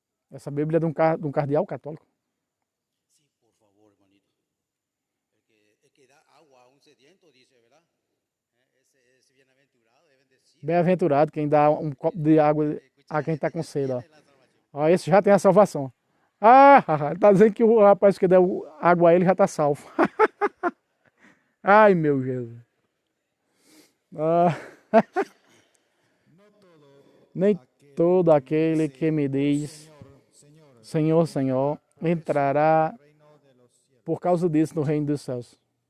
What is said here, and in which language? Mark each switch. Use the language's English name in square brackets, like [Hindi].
[Portuguese] Essa Bíblia é de um cardeal católico. [Spanish] Sí, por favor, hermanito. El que da agua a un sediento, dice, ¿verdad? Ese es bienaventurado, es bendecido. [Portuguese] Bem-aventurado quem dá um copo de água a quem está com sede. Ó. [Spanish] Tiene la salvación. [Portuguese] Ó, esse já tem a salvação. Ele tá dizendo que o rapaz que deu água a ele já está salvo. Ai, meu Jesus. Ah, nem todo aquele que me diz Senhor, Senhor, entrará por causa disso no reino dos céus.